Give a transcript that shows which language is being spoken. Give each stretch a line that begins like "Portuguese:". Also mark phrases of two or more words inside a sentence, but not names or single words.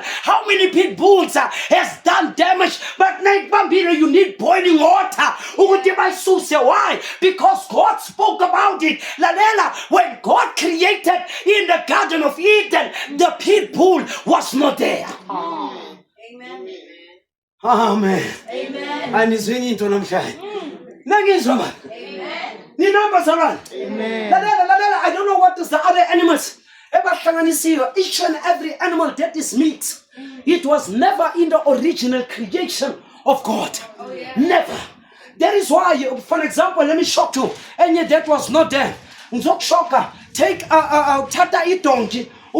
English: How many pit bulls has done damage? But you need boiling water. Why? Because God spoke about it. Lalela, when God created in the Garden of Eden, the pit bull was not there. Amen. Amen. Amen. And it's ringing to Namshai. Amen. Amen. Lalela, I don't know what is the other animals. Each and every animal that is meat, it was never in the original creation of God. Oh, yeah. Never. That is why, for example, let me shock you. And yet that was not there. Shocker. Take tata donkey.